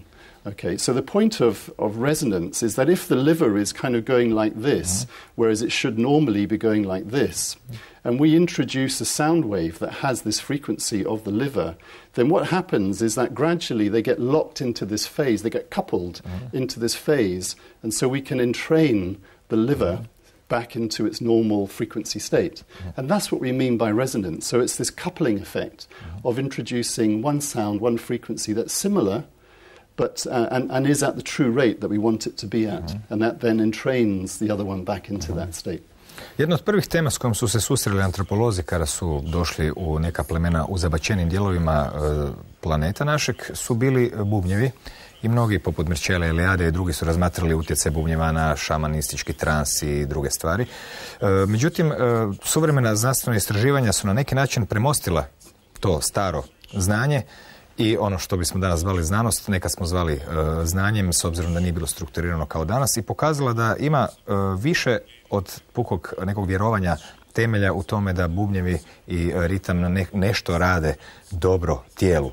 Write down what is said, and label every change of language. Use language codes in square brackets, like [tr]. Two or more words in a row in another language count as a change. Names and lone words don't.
[en] Okay, so the point of resonance is that if the liver is kind of going like this, whereas it should normally be going like this, and we introduce a sound wave that has this frequency of the liver, then what happens is that gradually they get locked into this phase, they get coupled into this phase, and so we can entrain the liver back into its normal frequency state. And that's what we mean by resonance. So it's this coupling effect of introducing one sound, one frequency that's similar, but and is at the true rate that we want it to be at. And that then entrains the other one back into that state. [hr] Jedna od prvih tema s kojom su se susreli antropolozi kada su došli u neka plemena u zabačenim dijelovima planeta našeg su bili bubnjevi i mnogi poput Mircea Eliade i drugi su razmatrali utjecaj bubnjeva na šamanistički trans i druge stvari. Međutim, suvremena znanstvena istraživanja su na neki način premostila to staro znanje i ono što bismo danas zvali znanost, nekad smo zvali znanjem, s obzirom da nije bilo strukturirano kao danas, i pokazala da ima više od pukog nekog vjerovanja temelja u tome da bubnjevi i ritam nešto rade dobro tijelu.